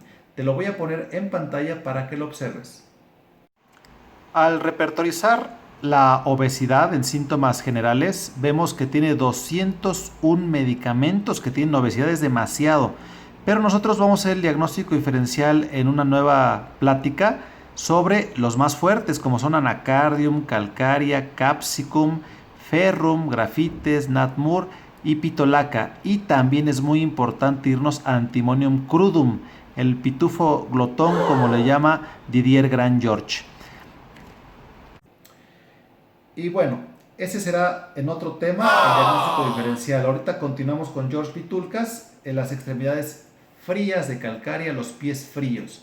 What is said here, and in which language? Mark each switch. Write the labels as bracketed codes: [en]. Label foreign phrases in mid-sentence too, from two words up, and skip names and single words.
[es] Te lo voy a poner en pantalla para que lo observes. Al repertorizar la obesidad en síntomas generales, vemos que tiene 201 medicamentos que tienen obesidad, es demasiado. Pero nosotros vamos a hacer el diagnóstico diferencial en una nueva plática sobre los más fuertes, como son anacardium, calcárea, capsicum, ferrum, grafites, natmur y pitolaca. Y también es muy importante irnos a antimonium crudum, el pitufo glotón, como le llama Didier Grand George. Y bueno, Ese será en otro tema, el diagnóstico diferencial. Ahorita continuamos con George Pitulcas, en las extremidades frías de calcárea, los pies fríos.